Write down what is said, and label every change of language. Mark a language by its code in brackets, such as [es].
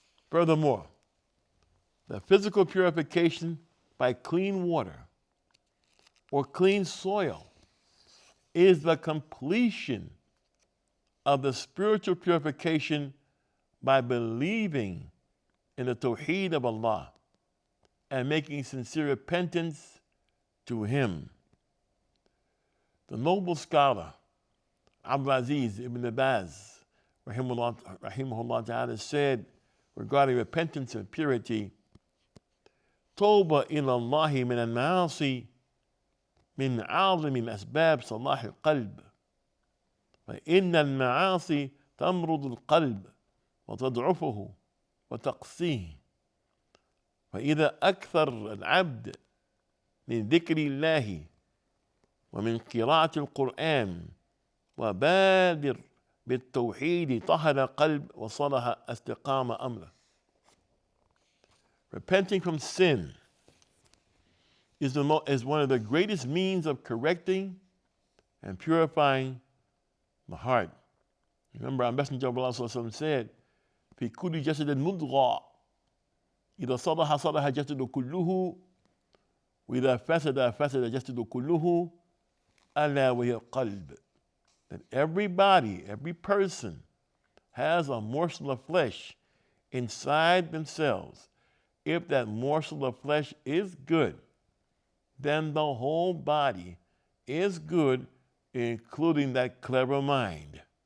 [en] Furthermore, the physical purification by clean water or clean soil is the completion of the spiritual purification by believing in the Tawheed of Allah and making sincere repentance to Him. The noble scholar Abdul Aziz ibn Baz rahimahullah ta'ala said regarding repentance and purity, [ar] توبة إلى الله من المعاصي من أعظم الأسباب صلاح القلب فإن المعاصي تمرض القلب وتضعفه وتقسيه فإذا أكثر العبد من ذكر الله ومن قراءة القرآن وبادر بالتوحيد طهر قلب وصلح استقام أمره. [en] Repenting from sin is one of the greatest means of correcting and purifying the heart. Remember, our Messenger of Allah said, [ar] في كل جسد مضغة إذا صلح صلح الجسد كله وإذا فسد فسد الجسد كله ألا وهي القلب. [en] That everybody, every person has a morsel of flesh inside themselves. If that morsel of flesh is good, then the whole body is good, including that clever mind.